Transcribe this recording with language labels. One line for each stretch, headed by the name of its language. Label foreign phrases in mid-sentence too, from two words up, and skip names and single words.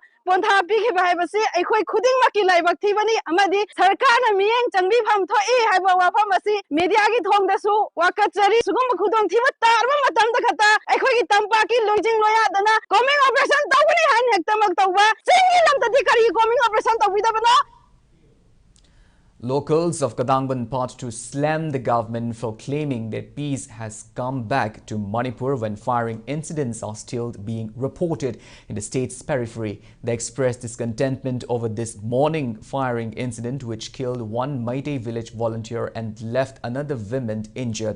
Manipuri: Pontha piki ba habasi aikhoi khuding maki laibak thibani amadi sarkarna miyeng changbi pham thoi haiba wafam asi media gi thong dasu wakachari sugum khudong thiba tarma matam da khata aikhoi gi tampa ki loijing loya dana
English: coming operation
Manipuri: tawni han hektamak tawba singi lam tadi kari
English: coming operation
Manipuri: tawida bana.
English: Locals of Kadangban Part 2 slammed the government for claiming that peace has come back to Manipur when firing incidents are still being reported in the state's periphery. They expressed discontentment over this morning firing incident which killed one Meitei village volunteer and left another woman injured.